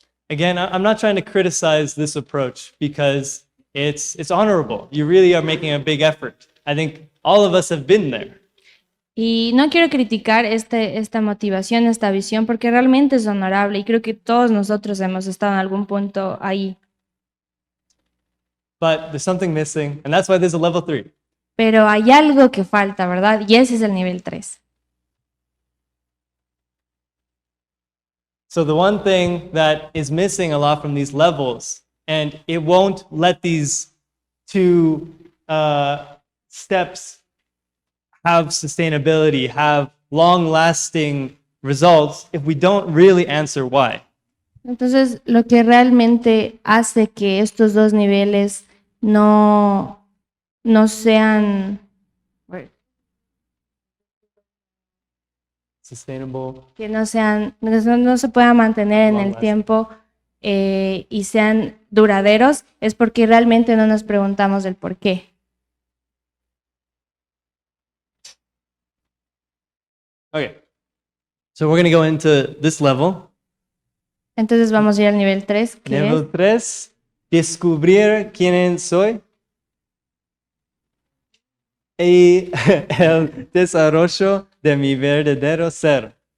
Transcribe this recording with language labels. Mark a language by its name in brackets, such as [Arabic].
[English] Again, I'm not trying to criticize this approach because it's honorable. You really are making a big effort. I think all of us have been there. [Spanish] Y no quiero criticar esta motivación, esta visión, porque realmente es honorable y creo que todos nosotros hemos estado en algún punto ahí. [English] But there's something missing, and that's why there's a level 3. [Spanish] Pero hay algo que falta, ¿verdad? Y ese es el nivel 3. [English] So the one thing that is missing a lot from these levels, and it won't let these two steps have sustainability, have long-lasting results if we don't really answer why. [Spanish] Entonces, lo que realmente hace que estos dos niveles no sean [English] Sustainable. [Spanish] que no se puedan mantener en el tiempo y sean duraderos, es porque realmente no nos preguntamos el por qué. [English] Okay, so we're going to go into this level. [Spanish] Entonces vamos a ir al nivel 3, que Nivel 3, descubrir quién soy y el desarrollo de mi verdadero ser.